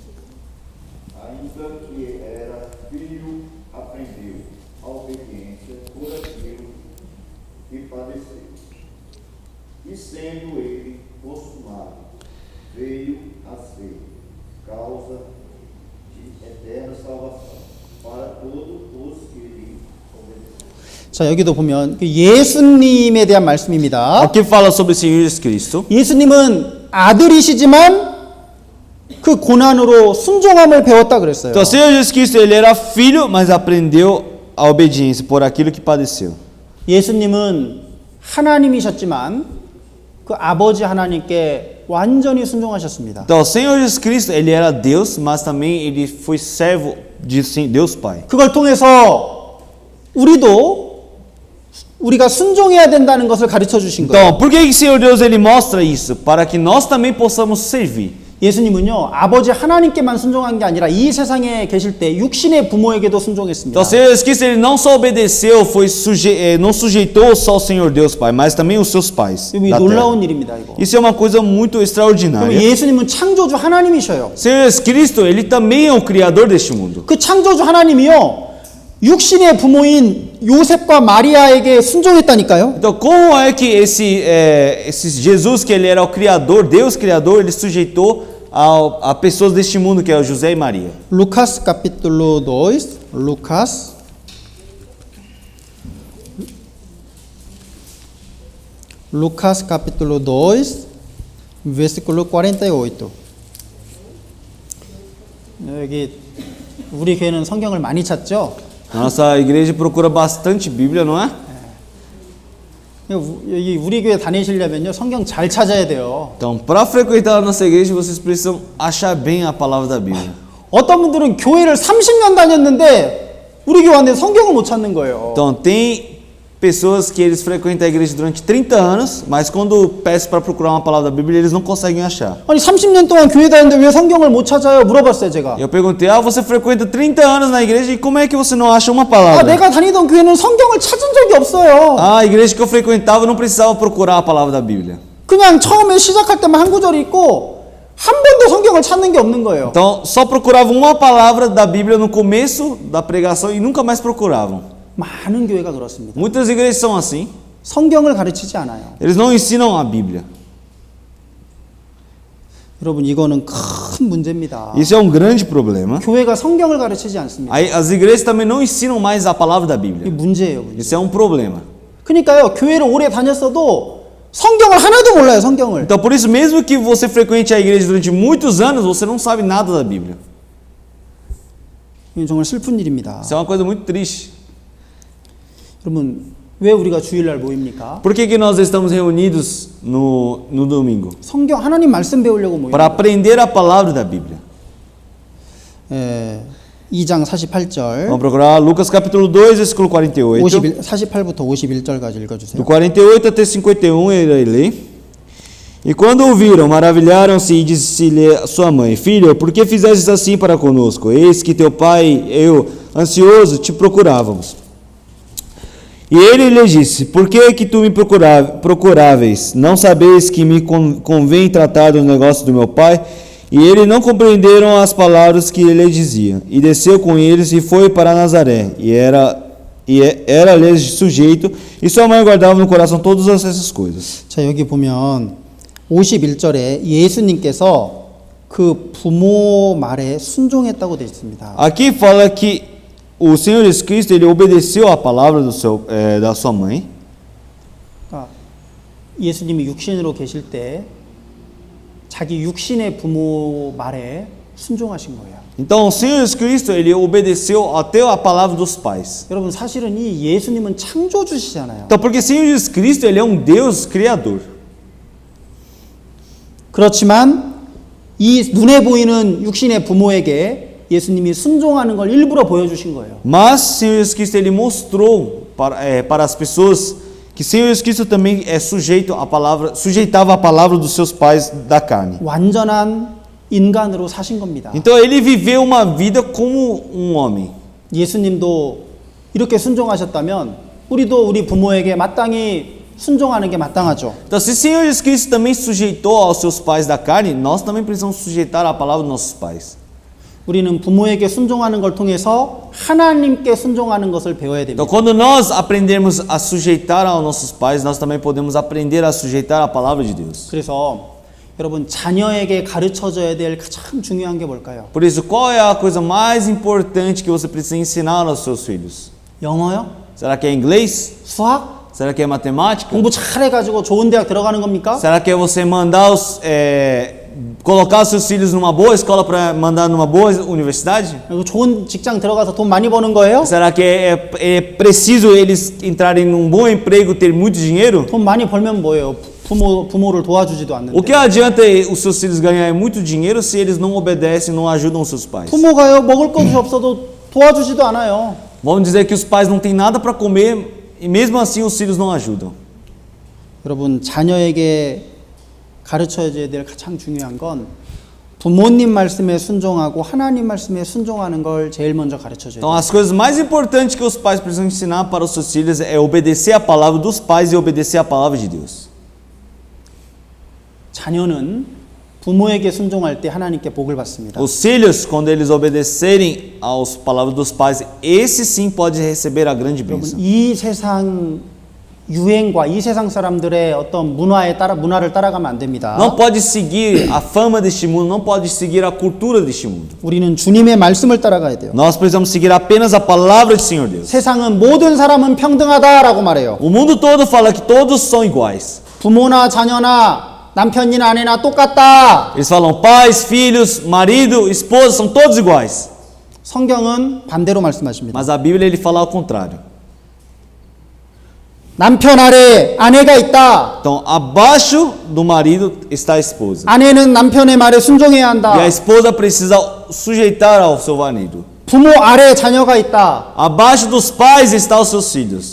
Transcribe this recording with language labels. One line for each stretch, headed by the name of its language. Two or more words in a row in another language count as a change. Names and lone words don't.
Portuguese: Ainda que era filho, aprendeu a obediência por aquilo que padeceu. E sendo ele consumado, veio a ser causa de eterna salvação para todos os que lhe obedeceram.
Korean: 자, 여기도 보면 그 예수님에 대한 말씀입니다.
Portuguese: Aqui fala sobre o Senhor Jesus Cristo.
Korean: 예수님은 아들이시지만 그 고난으로 순종함을 배웠다 그랬어요.
Portuguese: Então, o Senhor Jesus Cristo, ele era filho, mas aprendeu a obediência por aquilo que padeceu.
Korean: 예수님은 하나님이셨지만 그 아버지 하나님께 완전히 순종하셨습니다.
Portuguese: Então, o Senhor Jesus Cristo, ele era Deus, mas também ele foi servo de Deus Pai.
Korean: 그걸 통해서 우리가 순종해야 된다는 것을 가르쳐 주신 거예요.
Portuguese: Então, por que o Senhor Deus ele mostra isso? Para que nós também possamos servir.
Korean: 예수님은요 아버지 하나님께만 순종한 게 아니라 이 세상에 계실 때 육신의 부모에게도 순종했습니다.
Portuguese: Então, o Senhor Jesus Cristo, ele não só obedeceu, não sujeitou só o Senhor Deus Pai, mas também os seus pais.
Korean: 이
Portuguese: Da terra.
Korean: 놀라운 일입니다. 이거.
Portuguese: Isso é uma coisa muito
Korean: 그럼
Portuguese: extraordinária.
Korean: 예수님은 창조주 하나님이셔요.
Portuguese: O Senhor Jesus Cristo, ele também é o criador deste mundo.
Korean: 그 창조주 하나님이요 육신의 부모인 요셉과 마리아에게 순종했다니까요.
Portuguese: Então, como é que esse Jesus, que ele era o criador, Deus criador, ele sujeitou a pessoas deste mundo, que é o José e Maria? Lucas capítulo 2, Lucas capítulo 2, versículo 48.
Korean: 여기 우리 교회는 성경을 많이 찾죠.
Portuguese: A nossa igreja procura bastante Bíblia, não é?
Korean: 여기 우리 교회 다니시려면요 성경 잘 찾아야 돼요.
Portuguese: Então, para frequentar a nossa igreja, vocês precisam achar bem a palavra da Bíblia.
Korean: 어떤 분들은 교회를 30년 다녔는데 우리 교회 안에 성경을 못 찾는 거예요.
Portuguese: Então, tem pessoas que eles frequentam a igreja durante 30 anos, mas quando peço para procurar uma palavra da Bíblia, eles não conseguem achar.
Korean: 아니 30년 동안 교회 다녔는데 왜 성경을 못 찾아요? 물어봤어요 제가.
Portuguese: Eu perguntei, você frequenta 30 anos na igreja e como é que você não acha uma 아, palavra?
Korean: 내가 다니던 교회는 성경을 찾은 적이 없어요.
Portuguese: A igreja que eu frequentava não precisava procurar a palavra da Bíblia.
Korean: 그냥 처음에 시작할 때만 한 구절이 있고 한 번도 성경을 찾는 게 없는 거예요.
Portuguese: Então, só procuravam uma palavra da Bíblia no começo da pregação e nunca mais procuravam.
Korean: 많은 교회가 그렇습니다.
Portuguese: Muitas igrejas são assim.
Korean: 성경을 가르치지 않아요.
Portuguese: Eles não ensinam a Bíblia.
Korean: 여러분 이거는 큰 문제입니다.
Portuguese: Isso é um grande problema.
Korean: 교회가 성경을 가르치지 않습니다.
Portuguese: Aí, as igrejas também não ensinam mais a palavra da
Korean: 이게
Portuguese: Bíblia.
Korean: 문제예요. 문제.
Portuguese: Isso é um problema.
Korean: 그러니까요 교회를 오래 다녔어도 성경을 하나도 몰라요. 성경을.
Portuguese: Então, por isso, mesmo que você frequente a igreja durante muitos anos, você não sabe nada da Bíblia.
Korean: 이건 정말 슬픈 일입니다.
Portuguese: Isso é uma coisa muito triste.
Korean: 여러분 왜 우리가 주일날 모입니까?
Portuguese: Por que nós estamos reunidos no domingo?
Korean: 성경 하나님 말씀 배우려고
Portuguese: Para
Korean: 모입니다.
Portuguese: aprender a palavra da Bíblia.
Korean: 2장 48절
Portuguese: Vamos procurar Lucas capítulo 2, versículo 48.
Korean: 48부터 51절까지 읽어주세요.
Portuguese: Do 48 até 51 ele lê. E quando ouviram, maravilharam-se e disse-lhe a sua mãe: Filha, por que fizestes assim para conosco? Eis que teu pai e eu, ansioso, te procurávamos. E ele lhe disse: Por que tu me procuráveis? Não sabeis que me convém tratar dos negócios do meu pai? E eles não compreenderam as palavras que ele dizia. E desceu com eles e foi para Nazaré. E era-lhes sujeito, e sua mãe guardava no coração todas essas coisas.
Korean: 자 여기 보면 51절에 예수님께서 그 부모 말에 순종했다고 되어 있습니다.
Portuguese: Aqui fala que o Senhor Jesus Cristo, ele obedeceu a palavra da sua mãe.
Korean: 그러니까 예수님이 육신으로 계실 때 자기 육신의 부모 말에 순종하신 거예요.
Portuguese: Então, o Senhor Jesus Cristo, ele obedeceu até a palavra dos pais.
Korean: 여러분 사실은 이 예수님은 창조주시잖아요.
Portuguese: Então, porque o Senhor Jesus Cristo, ele é um Deus criador.
Korean: 그렇지만 이 눈에 보이는 육신의 부모에게 예수님이 순종하는 걸 일부러 보여주신 거예요.
Portuguese: Mas o Senhor Jesus Cristo, ele mostrou para as pessoas que o Senhor Jesus Cristo também é sujeitava a palavra dos seus pais da carne.
Korean: 완전한 인간으로 사신 겁니다.
Portuguese: Então, ele viveu uma vida como um homem.
Korean: 예수님도 이렇게 순종하셨다면 우리도 우리 부모에게 마땅히 순종하는 게 마땅하죠.
Portuguese: Então, se o Senhor Jesus Cristo também sujeitou aos seus pais da carne, nós também precisamos sujeitar a palavra dos nossos pais.
Korean: 우리는 부모에게 순종하는 걸 통해서 하나님께 순종하는 것을 배워야 됩니다.
Portuguese: Então, quando nós aprendermos a sujeitar aos nossos pais, nós também podemos aprender a sujeitar a palavra de Deus.
Korean: 그래서 여러분 자녀에게 가르쳐줘야 될 가장 중요한 게 뭘까요?
Portuguese: Por isso, qual é a coisa mais importante que você precisa ensinar aos seus filhos?
Korean: 영어요?
Portuguese: Será que é inglês?
Korean: 수학?
Portuguese: Será que é matemática?
Korean: 공부 잘해가지고 좋은 대학 들어가는 겁니까?
Portuguese: Será que é você mandar colocar os seus filhos numa boa escola para mandar numa boa universidade?
Korean: 그리고 좋은 직장 들어가서 돈 많이 버는 거예요?
Portuguese: Será que é preciso eles entrarem num bom emprego, ter muito dinheiro?
Korean: 돈 많이 벌면 뭐예요? 부모를 도와주지도
Portuguese: O que
Korean: 않는데.
Portuguese: adianta os seus filhos ganharem muito dinheiro se eles não obedecem, não ajudam os seus pais?
Korean: 부모가요 먹을 것이 없어도 도와주지도 않아요.
Portuguese: Vamos dizer que os pais não têm nada para comer e mesmo assim os filhos não ajudam.
Korean: 여러분 자녀에게 가르쳐줘야 될 가장 중요한 건 부모님 말씀에 순종하고 하나님 말씀에 순종하는 걸 제일 먼저 가르쳐 줘야
Portuguese: Então,
Korean: 돼요.
Portuguese: as coisas mais importantes que os pais precisam ensinar para os seus filhos é obedecer a palavra dos pais e obedecer a palavra de Deus.
Korean: 자녀는 부모에게 순종할 때 하나님께 복을 받습니다.
Portuguese: Os filhos, quando eles obedecerem às palavras dos pais, esse sim pode receber a grande
Korean: 여러분,
Portuguese: bênção.
Korean: 이 세상 유행과 이 세상 사람들의 어떤 문화를 따라가면 안 됩니다.
Portuguese: Não pode seguir a fama deste mundo, não pode seguir a cultura deste mundo.
Korean: 우리는 주님의 말씀을 따라가야 돼요.
Portuguese: Nós precisamos seguir apenas a palavra do Senhor Deus.
Korean: 세상은 모든 사람은 평등하다라고 말해요.
Portuguese: O mundo todo fala que todos são iguais.
Korean: 부모나 자녀나 남편이나 아내나 똑같다.
Portuguese: Eles falam pais, filhos, marido, esposa, são todos iguais.
Korean: 성경은 반대로 말씀하십니다.
Portuguese: Mas a Bíblia ele fala ao contrário.
Korean: 남편 아래 아내가 있다.
Portuguese: Então, abaixo do marido está a esposa.
Korean: 아내는 남편의 말에 순종해야
Portuguese: E a
Korean: 한다.
Portuguese: esposa precisa sujeitar ao seu marido.
Korean: 부모 아래 자녀가 있다.
Portuguese: Abaixo dos pais estão os seus filhos.